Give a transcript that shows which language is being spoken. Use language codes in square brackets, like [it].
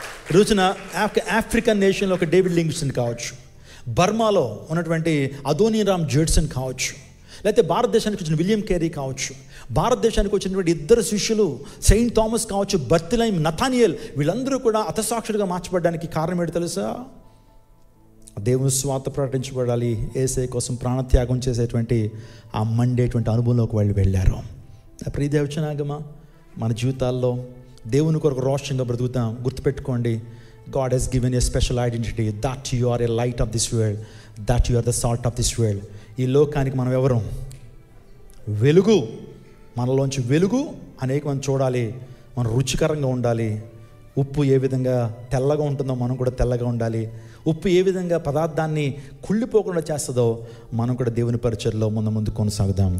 [te] ఈ రోజున ఆఫ్రికన్ నేషన్లో ఒక డేవిడ్ లింగ్స్టన్ కావచ్చు, బర్మాలో ఉన్నటువంటి అదోనీరామ్ జడ్సన్ కావచ్చు, లేకపోతే భారతదేశానికి వచ్చిన విలియం కేరీ కావచ్చు, భారతదేశానికి వచ్చినటువంటి 2 శిష్యులు సెయింట్ థామస్ కావచ్చు, బర్తిలైమ్, నథానియల్, వీళ్ళందరూ కూడా హతసాక్షులుగా మార్చబడడానికి కారణం ఏంటి తెలుసా? దేవుని స్వార్థ ప్రకటించబడాలి, యేసయ్య కోసం ప్రాణత్యాగం చేసేటువంటి ఆ మండేటువంటి అనుభవంలోకి వాళ్ళు వెళ్ళారు. ప్రియదేవచనాగమా, మన జీవితాల్లో దేవుని కొరకు రోషంగా బ్రతుకుతాం. గుర్తుపెట్టుకోండి, [en] God has given a special identity, that you are a light of this world, that you are the salt of this world. [te] ఈ లోకానికి మనం ఎవరు? వెలుగు. మనలోంచి వెలుగు అనేక మంది చూడాలి, మనం రుచికరంగా ఉండాలి. ఉప్పు ఏ విధంగా తెల్లగా ఉంటుందో మనం కూడా తెల్లగా ఉండాలి. ఉప్పు ఏ విధంగా పదార్థాన్ని కుళ్ళిపోకుండా చేస్తుందో మనం కూడా దేవుని పరిచర్లో ముందు కొనసాగుదాం.